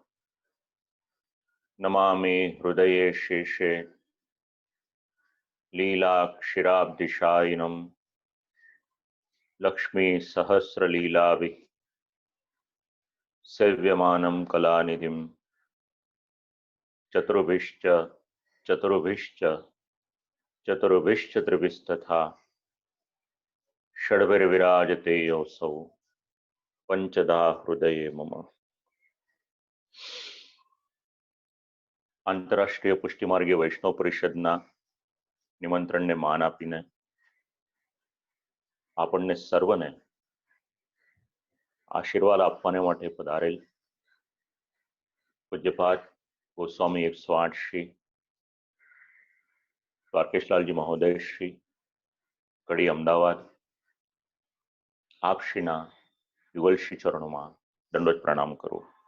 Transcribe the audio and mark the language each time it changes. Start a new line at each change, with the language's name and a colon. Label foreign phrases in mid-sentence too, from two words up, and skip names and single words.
Sanskrit: नमामि हृदये शेषे लीलाक्षिराब्धिशायिनं लक्ष्मीसहस्रलीलाभिः सेव्यमानं कलानिधिं चतुर्भिश्च चतुर्भिश्च चतुर्भिश्च त्रिभिस्तथा षड्भिर्विराजते योऽसौ पंचदा हृदये मम।
Gujarati: આંતરરાષ્ટ્રીય પુષ્ટિમાર્ગીય વૈષ્ણવ પરિષદના નિમંત્રણને માન આપીને આપણને સર્વને આશીર્વાદ આપવાને માટે પધારેલ પૂજ્યપાદ ગોસ્વામી 108 શ્રી દ્વારકેશલાલજી મહોદય શ્રી કડી અમદાવાદ આપ શ્રીના યુગલશ્રી ચરણોમાં દંડવત પ્રણામ કરું.